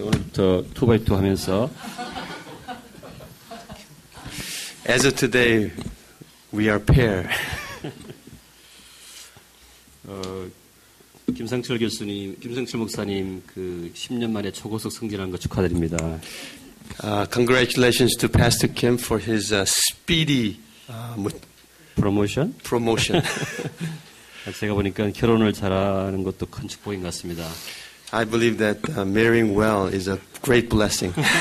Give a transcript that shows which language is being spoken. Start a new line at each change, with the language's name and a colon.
Korean: 오늘부터 2x2 하면서
English: As of today, we are pair.
Korean: 김상철 교수님, 김상철 목사님 그 10년 만에 초고속 승진한 거 축하드립니다.
English: Congratulations to Pastor Kim for his speedy
Korean: 프로모션?
English: promotion.
Korean: 제가 보니까 결혼을 잘하는 것도 큰 축복인 것 같습니다.
English: I believe that marrying well is a great blessing.